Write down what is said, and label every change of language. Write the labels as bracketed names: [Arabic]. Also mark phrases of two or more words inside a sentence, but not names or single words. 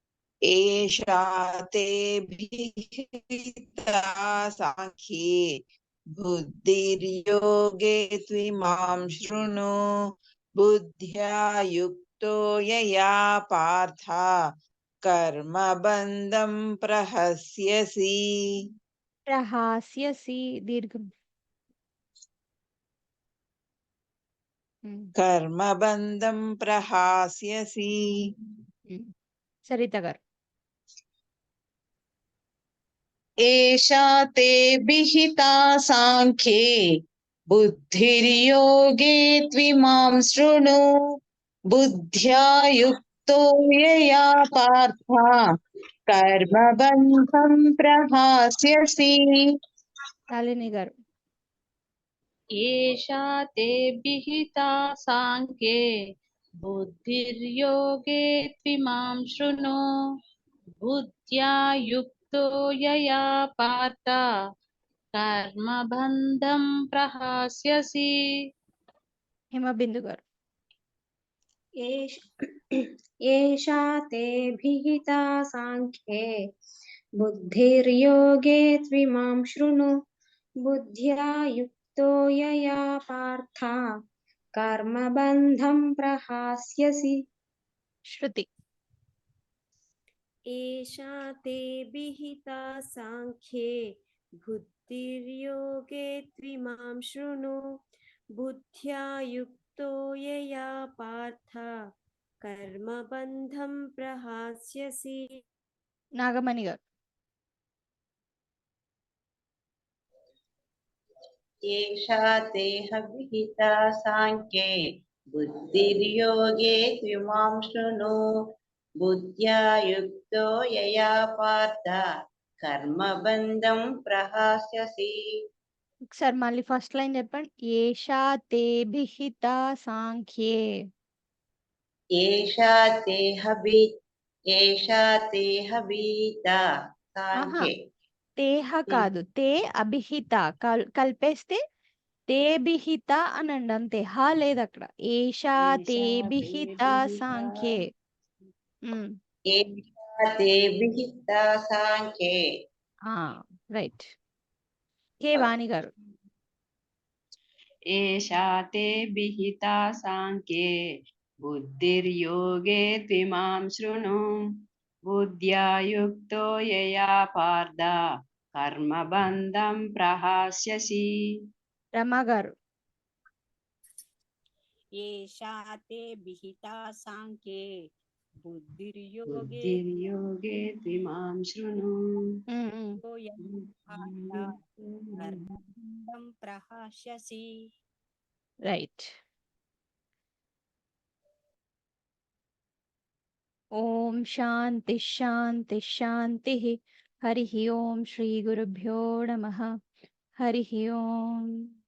[Sanskrit] ఏషా తే భిహితా సాంఖ్యే बुद्धिर्योगे त्विमां शृणु बुद्ध्या युक्तो यया पार्थ कर्मबन्धं प्रहस्यसि [Telugu] ప్రహాస్యసి దీర్ఘం. [Sanskrit] कर्मबन्धं प्रहास्यसि. [Telugu] సరిత గారు. [Sanskrit] एषा ते विहिता साङ्ख्ये बुद्धिर्योगे त्विमां शृणु बुद्ध्या युक्तो यया पार्थ कर्मबन्धं प्रहास्यसि. [Telugu] శాలిని గారు. [Sanskrit] एषा ते विहिता साङ्ख्ये बुद्धिर्योगे त्विमां शृणु बुद्ध्या युक्तो यया पार्थ कर्मबन्धं प्रहास्यसि. [Telugu] హిమబిందు గారు. [Sanskrit] एषा ते विहिता साङ्ख्ये बुद्धिर्योगे त्विमां शृणु बुद्ध्या युक्तो यया पार्थ कर्मबन्धं प्रहास्यसि. [Telugu] శృతి. [Sanskrit] एषा ते विहिता साङ्ख्ये बुद्धिर्योगे त्विमां शृणु बुद्ध्या युक्तो यया पार्थ कर्मबन्धं प्रहास्यसि. [Telugu] నాగమణి గారు. [Sanskrit] एषा ते विहिता साङ्ख्ये बुद्धिर्योगे त्विमां शृणु बुद्ध्या युक्तो यया पार्थ कर्मबन्धं प्रहास्यसि. [Telugu] ఒకసారి మళ్ళీ ఫస్ట్ లైన్ చెప్పండి. [Sanskrit] ఏషా తే విహిత సాంఖ్యే. एषा ते विहिता साङ्ख्ये. [Telugu] తేహ కాదు, తే అభిహిత కలిపేస్తే తే బిహిత అనండి అంతే. హా లేదు అక్కడ. [Sanskrit] ఏషా తే బిహిత సాంఖ్యే. एषा ते विहिता साङ्ख्ये. [Telugu] రైట్. కే వాణి గారు. [Sanskrit] एषा ते विहिता साङ्ख्ये बुद्धिर्योगे त्विमां शृणु बुद्ध्या युक्तो यया पार्थ कर्मबन्धं प्रहास्यसि. [Telugu] రమా గారు. [Sanskrit] एषा ते विहिता साङ्ख्ये बुद्धिर्योगे त्विमां शृणु कर्मबन्धं प्रहास्यसि. రైట్. ఓం శాంతి శాంతి శాంతి. హరి ఓం శ్రీ గురుభ్యో నమః. హరి ఓం.